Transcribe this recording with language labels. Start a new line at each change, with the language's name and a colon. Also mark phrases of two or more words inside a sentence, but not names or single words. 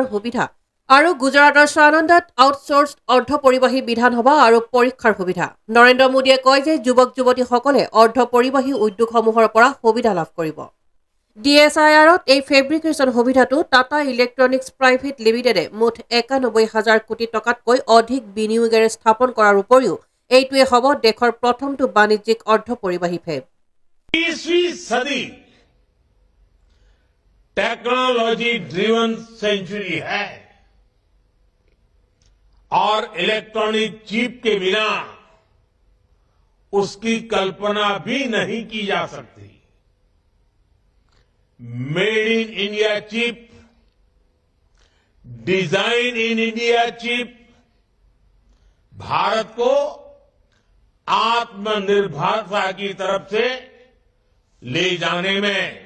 Assamese: সুবিধা আৰু গুজৰাটৰ সানন্দাত আউটসোৰ্চ অৰ্ধ পৰিবাহী বিধানসভা আৰু পৰীক্ষাৰ সুবিধা নৰেন্দ্ৰ মোদীয়ে কয় যে যুৱক যুৱতীসকলে অৰ্ধ পৰিবাহী উদ্যোগসমূহৰ পৰা সুবিধা লাভ কৰিব ডিএছআইআৰত এই ফেব্ৰিকেশ্যন সুবিধাটো টাটা ইলেক্ট্ৰনিক্স প্ৰাইভেট লিমিটেডে মুঠ ৯১,০০০ কোটি টকাতকৈ অধিক বিনিয়োগেৰে স্থাপন কৰাৰ উপৰিও এইটোৱে হ'ব দেশৰ প্ৰথমটো বাণিজ্যিক অৰ্ধ পৰিবাহী ফেব
English: technology driven century
Hindi: है और
English: electronic chip
Hindi: के बिना उसकी कल्पना भी नहीं की जा सकती
English: made in India chip design in India chip
Hindi: भारत को आत्मनिर्भरता की तरफ से ले जाने में